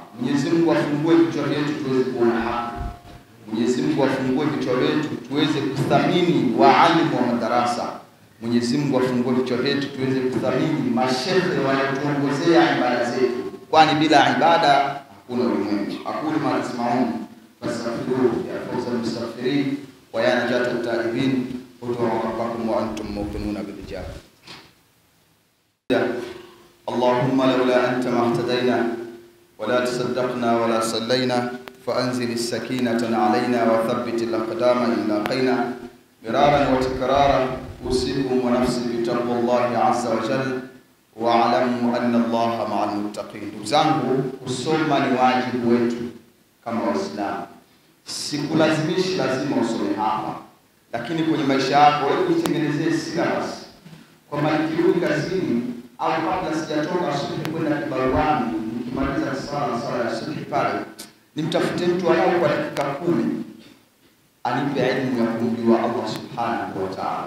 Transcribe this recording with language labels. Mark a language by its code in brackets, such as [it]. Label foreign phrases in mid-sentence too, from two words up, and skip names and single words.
[sw] Mwenyezi Mungu afungue vichwa vyetu tuweze kuona haki. Mwenyezi Mungu afungue vichwa vyetu tuweze kuthamini waalimu wa madarasa. Mwenyezi Mungu afungue vichwa vyetu tuweze kuthamini mashehe wanaotuongozea ibada zetu, kwani bila ibada hakuna ulimwengu. [ar] أقول ما تسمعون فاستغفروه يا فوز المستغفرين ويا نجاة التائبين ادعوا ربكم وأنتم موقنون بالإجابة. اللهم لولا أنت ما اهتدينا ولا تصدقنا ولا صلينا فأنزل السكينة علينا وثبت الأقدام إن لاقينا مرارا وتكرارا. أوصيكم ونفسي بتقوى الله عز وجل واعلموا أن الله مع المتقين. [sw] Zangu, kusoma ni wajibu wetu kama Waislamu. Sikulazimishi lazima usome hapa, lakini kwenye maisha yako wewe jitengenezee syllabus kwamba nikirudi kazini au kabla sijatoka asubuhi kwenda kibaruani, nikimaliza sala ya asubuhi pale nimtafute mtu anao kwa dakika 10 anipe elimu ya kumjua [ar] الله سبحانه وتعالى.